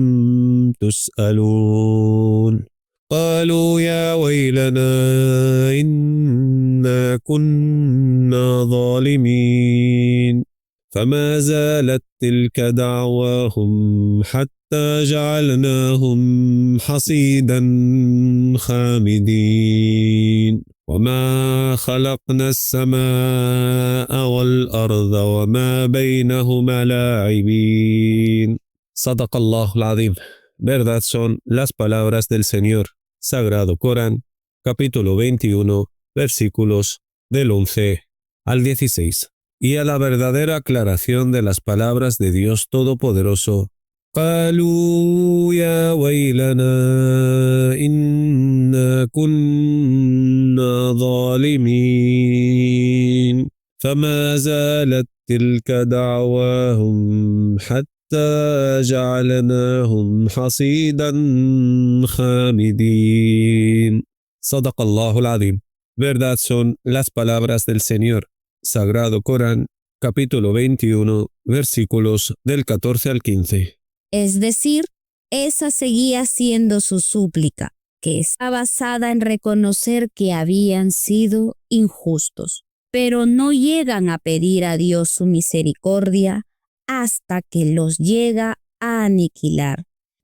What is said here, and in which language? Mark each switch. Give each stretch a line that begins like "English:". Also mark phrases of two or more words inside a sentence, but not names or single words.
Arabic: تسألون قالوا يا ويلنا إنا كنا ظالمين فما زالت تلك دعواهم حتى جعلناهم حصيدا خامدين وما خلقنا السماء والأرض وما بينهما لاعبين. صدق الله العظيم.
Spanish: Verdad son las palabras del Señor. Sagrado Corán, capítulo 21, versículos del 11 al 16. Y a la verdadera aclaración de las palabras de Dios Todopoderoso:
Arabic: قالوا يا ويلنا إنا كنا ظالمين فما زالت تلك دعواهم حتى جعلناهم حصيدا خامدين. صدق الله العظيم.
Spanish: Verdad son las palabras del Señor. Sagrado Corán, capítulo 21, versículos del 14 al 15. Es decir, esa seguía siendo su súplica, que está basada en reconocer que habían sido injustos, pero no llegan a pedir a Dios su misericordia hasta que los llega a aniquilar.